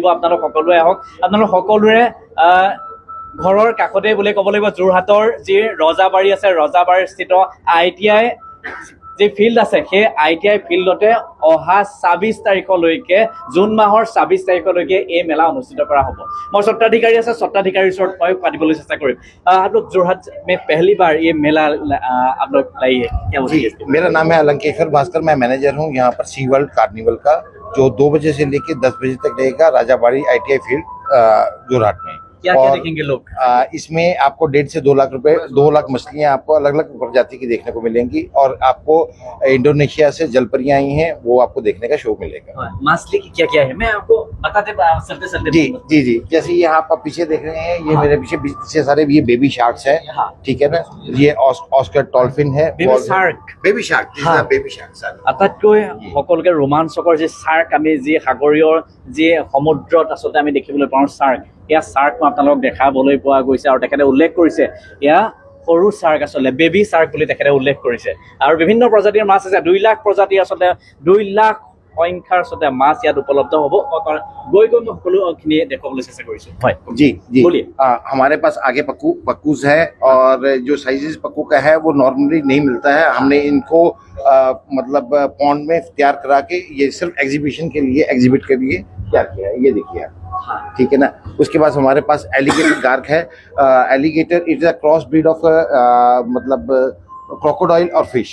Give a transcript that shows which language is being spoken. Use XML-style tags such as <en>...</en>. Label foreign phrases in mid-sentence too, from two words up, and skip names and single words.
<as>আপোনালোক সকলোৱে আহক, আপোনালোক সকলোৰে ঘৰৰ কাষতে বুলি ক'ব লাগিব। যোৰহাটৰ যি ৰজাবাৰী আছে, ৰজাবাৰীৰ স্থিত ITI যি ফিল্ড আছে, সেই ITI ফিল্ডতে অহা 26 তাৰিখলৈকে, জুন মাহৰ 26 তাৰিখলৈকে এই মেলা অনুষ্ঠিত কৰা হ'ব। মই স্বত্বাধিকাৰী আছে, স্বত্বাধিকাৰীৰ ওচৰত মই পাতিবলৈ চেষ্টা কৰিম।</as> <hi>आप लोग जोरहाट में पहली बार ये मेला आप लोग लाई है, क्या जी, मेरा नाम है अलंकेश्वर भास्कर, मैं मैनेजर हूँ यहाँ पर सी वर्ल्ड कार्निवल का, जो 2 बजे से लेकर 10 बजे तक रहेगा राजाबाड़ी ITI फील्ड जोरहाट में। क्या देखेंगे लोग? इसमें आपको 1.5 से 2 लाख रुपए, 2 लाख मछलियाँ आपको अलग अलग प्रजाति की देखने को मिलेंगी, और आपको इंडोनेशिया से जलपरियाँ आई हैं, वो आपको देखने का शो मिलेगा। मछली की क्या है, मैं आपको बताते चलते जी, जैसे ये आप पीछे देख रहे हैं, ये मेरे पीछे सारे ये</hi> <en>baby sharks</en> <hi>है, ठीक है ना। ये ऑस्कर डॉल्फिन है,</hi> <en>baby shark</en> <as>আটাইতকৈ সকলোকে ৰোমাঞ্চকৰ যি শাৰ্ক, আমি যি সাগৰীয় যি সমুদ্ৰত আচলতে আমি দেখিবলৈ পাওঁ শাৰ্ক, এয়া শাৰ্ক মই আপোনালোকক দেখাবলৈ পোৱা গৈছে। আৰু তেখেতে উল্লেখ কৰিছে এয়া সৰু শাৰ্ক, আচলতে</as> <en>baby shark</en> <as>বুলি তেখেতে উল্লেখ কৰিছে। আৰু বিভিন্ন প্ৰজাতিৰ মাছ আছে, 2 লাখ প্ৰজাতিৰ, আচলতে 2 লাখ সংখ্যাৰ আচলতে মাছ ইয়াত উপলব্ধ হ'ব। গৈ মই সকলোখিনি দেখুৱাবলৈ চেষ্টা কৰিছোঁ। হয়</as> <hi>जी, हमारे पास आगे पक्कूज है, और जो साइजेस पक्कू का है वो नॉर्मली नहीं मिलता है। हमने इनको मतलब पॉन्ड में तैयार करा के ये सिर्फ एग्जीबिशन के लिए, एग्जिबिट के लिए क्या किया है, ये देखिए आप, ठीक है ना। उसके बाद हमारे पास एलिगेटर गार्क है।</hi> <en>alligator is a cross breed of</en> <hi>मतलब क्रोकोडाइल और फिश।</hi>